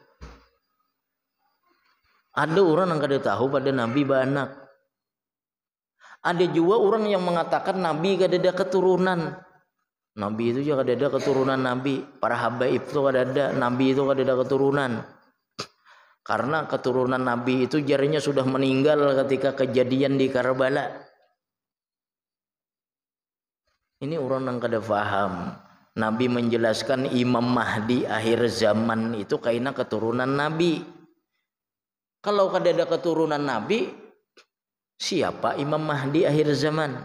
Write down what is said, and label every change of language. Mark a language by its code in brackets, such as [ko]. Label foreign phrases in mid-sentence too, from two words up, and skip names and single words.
[bjn] Ada orang yang kada tahu pada Nabi beranak. Ada juga orang yang mengatakan Nabi kada ada keturunan. Nabi itu juga kada ada keturunan Nabi. Para habaib itu kada ada. Nabi itu kada ada keturunan. Karena keturunan Nabi itu jarinya sudah meninggal ketika kejadian di Karbala. Ini orang yang kada faham. [id] Nabi menjelaskan Imam Mahdi akhir zaman itu karena keturunan Nabi. [bjn] Kalau kada ada keturunan Nabi, siapa Imam Mahdi akhir zaman?